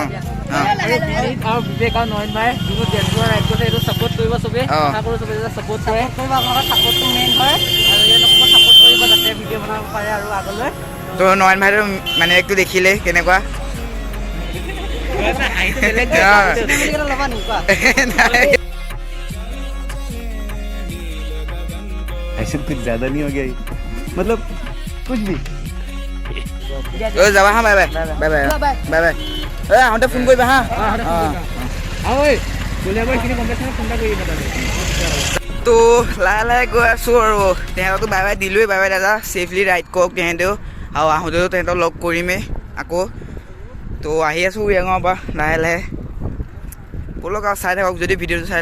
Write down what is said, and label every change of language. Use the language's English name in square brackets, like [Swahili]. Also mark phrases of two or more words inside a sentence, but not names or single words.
[Assamese] আৰু বিবেক আৰু নয়ন ভাই যোনটো [English] danger ride [Assamese] কৰিছে এইটো ছাপোৰ্ট কৰিব চবেই আশা কৰোঁ চবেই যাতে ছাপোৰ্ট কৰে ছাপোৰ্টটো মেইন হয় আৰু এইবিলাকক ছাপোৰ্ট কৰিব যাতে ভিডিঅ' বনাব পাৰে আৰু আগলৈ তো নয়ন ভাইটো মানে একটো দেখিলে কেনেকুৱা ল'বা নি কোৱা [Hindi] ऐसे कुछ ज्यादा नहीं हो गया ये? मतलब कुछ भी [Assamese] যাবা হা [English] bye bye bye bye bye bye [Assamese] আহোঁতে ফোন কৰিবা হা তো লাহে লাহে গৈ আছোঁ আৰু তেহেঁতকতো [English] bye bye [Assamese] দিলোঁৱেই [English] bye bye [Assamese] দাদা [English] safely ride [Assamese] কৰক তেহেঁতেও আৰু আহোঁতেও তেহেঁতক লগ কৰিমেই আকৌ তো আহি আছোঁ উৰিয়াঙৰ পৰা লাহে লাহে ব'লক আৰু চাই থাকক যদি ভিডিঅ'টো চাই